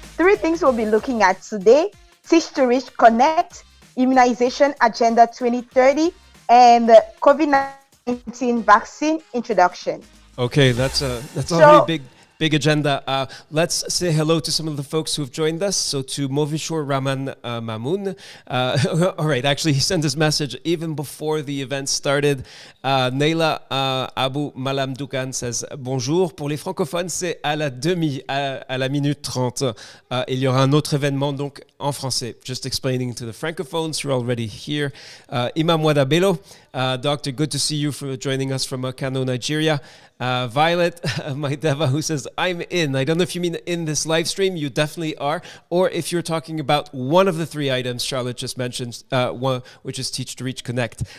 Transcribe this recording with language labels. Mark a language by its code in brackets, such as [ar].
[en] 3 things we'll be looking at today: Teach to Reach Connect, Immunization Agenda 2030, and COVID-19 vaccine introduction. Okay, that's a really big agenda. Let's say hello to some of the folks who have joined us. So to Movishor Raman Mamoun. All right, actually, he sent his message even before the event started. Neila Abu Malam Dukan says bonjour. [fr] Pour les francophones, c'est à la à la minute 30. Il y aura un autre événement donc en français. [en] Just explaining to the francophones who are already here. Imam Wada Bello, Doctor, good to see you for joining us from Kano, Nigeria. Violet Maideva, who says, I'm in. I don't know if you mean in this live stream. You definitely are. Or if you're talking about one of the three items Charlotte just mentioned, one, which is Teach to Reach Connect.